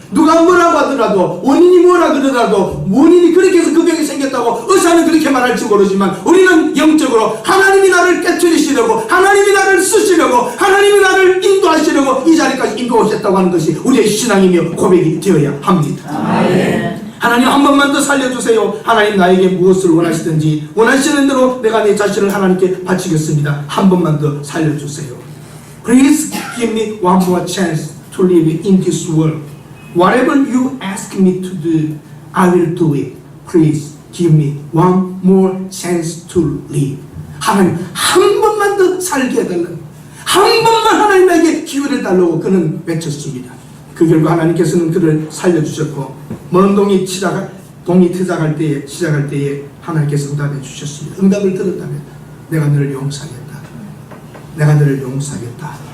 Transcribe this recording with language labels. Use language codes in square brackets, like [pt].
[ko] 누가 뭐라고 하더라도 원인이 뭐라 그러더라도 원인이 그렇게 해서 그 병이 생겼다고 의사는 그렇게 말할지 모르지만 우리는 영적으로 하나님이 나를 깨트리시려고 하나님이 나를 쓰시려고 하나님이 나를 인도하시려고 이 자리까지 인도하셨다고 하는 것이 우리의 신앙이며 고백이 되어야 합니다. 아멘. 하나님 한 번만 더 살려주세요. 하나님 나에게 무엇을 원하시든지 원하시는 대로 내가 내 자신을 하나님께 바치겠습니다. 한 번만 더 살려주세요. [en] Please give me one more chance to live in this world. Whatever you ask me to do, I will do it. Please give me one more chance to live. [ko] 하나님 한 번만 더 살게 해달라고, 한 번만 하나님에게 기회를 달라고 그는 외쳤습니다. 그 결과 하나님께서는 그를 살려주셨고 먼 동이 시작할 때에 하나님께서 응답해 주셨습니다. 응답을 들었다면 내가 너를 용서하겠다. 내가 너를 용서하겠다.